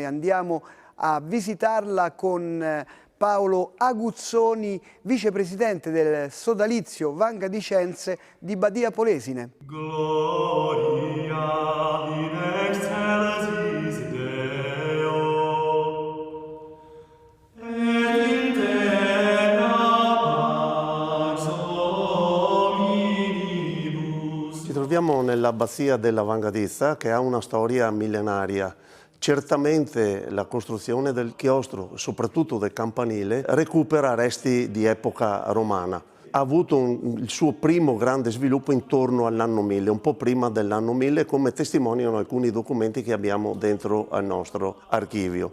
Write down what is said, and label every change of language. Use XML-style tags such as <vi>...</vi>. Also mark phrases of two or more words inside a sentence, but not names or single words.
<it>Andiamo a visitarla con Paolo Aguzzoni, vicepresidente del sodalizio Vangadicense di Badia Polesine.</it> <la>Gloria in excelsis Deo, et in terra pax hominibus.</la> <it>Ci troviamo nell'abbazia della Vangadizza, che ha una storia millenaria. Certamente la costruzione del chiostro, soprattutto del campanile, recupera resti di epoca romana. Ha avuto il suo primo grande sviluppo intorno all'anno 1000, un po' prima dell'anno 1000, come testimoniano alcuni documenti che abbiamo dentro al nostro archivio.</it>